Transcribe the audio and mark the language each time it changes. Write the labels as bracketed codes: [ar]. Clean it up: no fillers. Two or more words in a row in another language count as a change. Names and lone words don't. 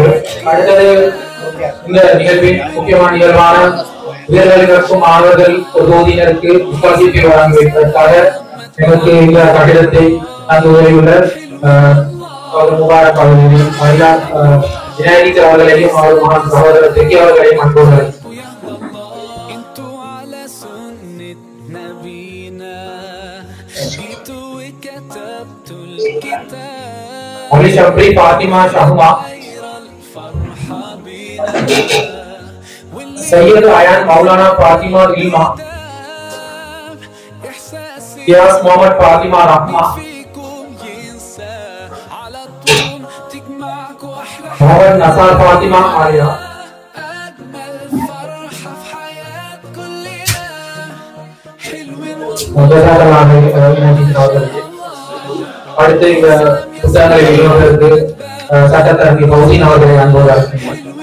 [ta] அடுத்தது இந்த நிகழ்வின் முக்கியமான நிகழ்வான உயர்கல்வி கற்கும் மாணவர்கள் ஒரு தொகுதியினருக்கு ஸ்காலர்ஷிப்பை வழங்கி வைப்பதற்காக எங்களுக்கு இந்த கட்டிடத்தை தந்து உதவியுள்ள முபாரக் அவர்களையும் விநாயகர் அவர்களையும் அவர் சகோதரர் தெக்கி அவர்களையும் அன்போடு Ali Shabri Fatima Shahuma Sayyid Ayan Maulana Fatima Ilma Yas Muhammad Fatima Rahma Muhammad Nasar Fatima Alia அடுத்து இந்த புத்தகங்களை வெளியிடுவதற்கு சட்டத்தரணி பௌதீன் அவர்களை அன்போடு அழைக்கிறேன்.